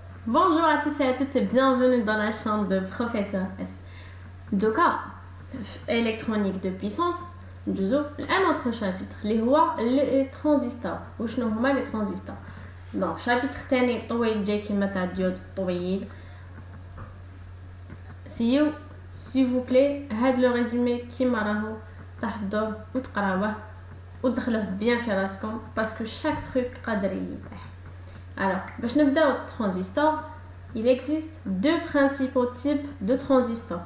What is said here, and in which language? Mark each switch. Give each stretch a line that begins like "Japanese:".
French: Bonjour à tous et à toutes et bienvenue dans la chambre de Professeur S. Donc, électronique de puissance, un autre chapitre, les transistors.
Arabic: وشنو هما
French: les transistors. Donc, chapitre
Arabic: تاني طويل جاي كيما تاع الديود طويل.
French: S'il vous plaît,
Arabic: هاد
French: le résumé
Arabic: كيما راهو تحفظوه وتقراوه وتدخلوه
French: bien
Arabic: في راسكم
French: parce que chaque truc
Arabic: قادر يطيح.
French: Alors,
Arabic: باش نبداو الترانزستور.
French: Il existe deux principaux types de transistors.